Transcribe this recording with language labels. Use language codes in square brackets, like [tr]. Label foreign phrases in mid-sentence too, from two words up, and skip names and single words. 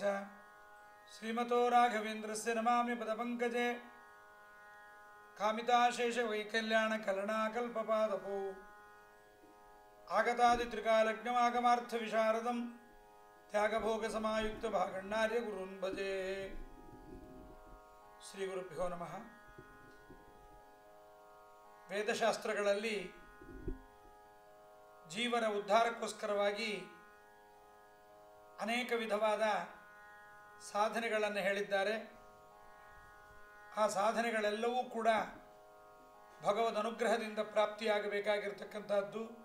[sa] श्रीमतो राघवेन्द्रस्य नमामि पदपङ्कजे कामिताशेषवैकल्याणकलनाकल्पपादपौ आगतादित्रिकालज्ञमागमार्थविशारदं त्यागभोगसमायुक्तभागण्णार्य गुरून् भजे। ಶ್ರೀಗುರುಭ್ಯೋ ನಮಃ. [kn] ವೇದಶಾಸ್ತ್ರಗಳಲ್ಲಿ ಜೀವನ ಉದ್ಧಾರಕ್ಕೋಸ್ಕರವಾಗಿ ಅನೇಕ ವಿಧವಾದ ಸಾಧನೆಗಳನ್ನು ಹೇಳಿದ್ದಾರೆ. ಆ ಸಾಧನೆಗಳೆಲ್ಲವೂ ಕೂಡ ಭಗವದ್ ಅನುಗ್ರಹದಿಂದ ಪ್ರಾಪ್ತಿಯಾಗಬೇಕಾಗಿರತಕ್ಕಂಥದ್ದು.